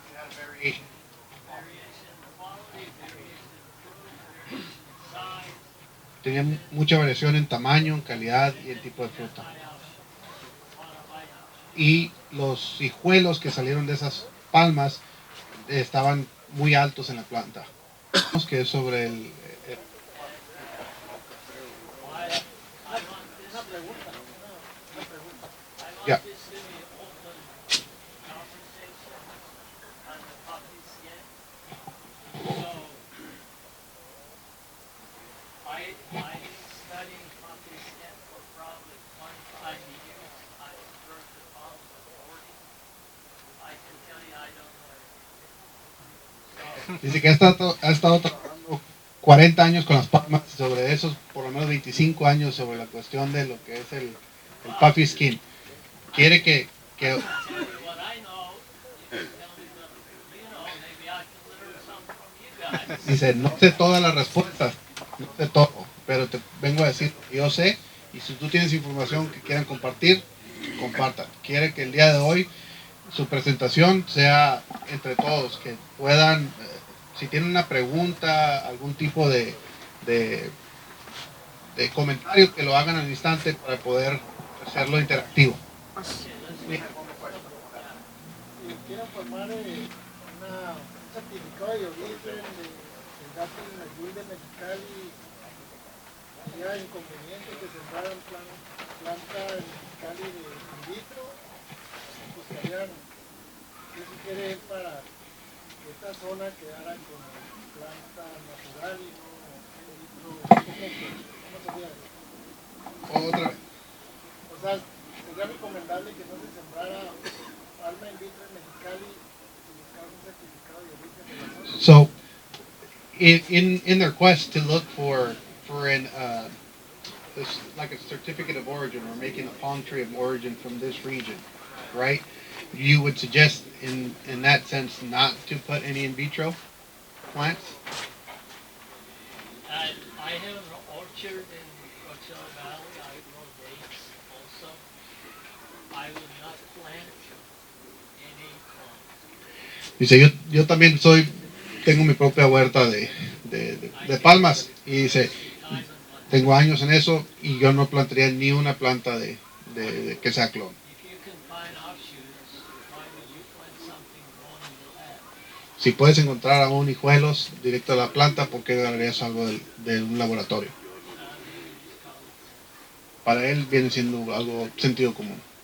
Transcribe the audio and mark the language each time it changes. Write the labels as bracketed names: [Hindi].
[English] Variation in quality, variation in fruit, variation in size. [Spanish] Tenían mucha variación en tamaño, en calidad y el tipo de fruta. [English] High output. On a high output. [Spanish] Y los hijuelos que salieron de esas palmas estaban muy altos en la planta. Que es sobre el [English] I want this. [Spanish] Una pregunta. [English] I want Yeah. this to be open conversation on the puppy skin. So, I've been studying puppy skin for probably 25 years. I've worked the palms for 40. I can tell you I don't know everything. So, [Spanish] dice que ha estado trabajando 40 años con las palmas, sobre esos por lo menos 25 años sobre la cuestión de lo que es el puffy skin. Quiere que [English] tell you what I know. You can tell me what you know. Maybe I can learn something from you guys. [Spanish] dice, no sé todas las respuestas, no sé todo, pero te vengo a decir lo que yo sé, y si tú tienes información que quieran compartir, compartan. Quiere que el día de hoy su presentación sea entre todos, que puedan, si tienen una pregunta, algún tipo de comentario, que lo hagan al instante para poder hacerlo interactivo. Si quieren formar un certificado de origen del dátil Mejul de Mexicali, ¿había inconveniente que sembraran planta en Mexicali de in vitro? Buscarían qué sugiere él para que esta zona quedara con planta natural y no in vitro. ¿Cómo sería eso? Otra vez. O sea, sería recomendable que no se sembrara palma in vitro en Mexicali y buscar un certificado de origen de la zona. [English] So, in their quest to look for an this, like a certificate of origin or making a palm tree of origin from this region, right? You would suggest in that sense not to put any in vitro plants. And I have an orchard in Coachella Valley. I grow dates also. I would not plant any plants. [Spanish] Dice, yo también tengo mi propia huerta de palmas, y dice, [English] Time and money. [Spanish] tengo años en eso y yo no plantaría ni una planta de que sea clon. [English] If you can find offshoots, why would you plant something grown in the lab? [Spanish] Si puedes encontrar aún hijuelos directo a la planta, ¿por qué agarrarías algo de un laboratorio? Para él viene siendo algo sentido común.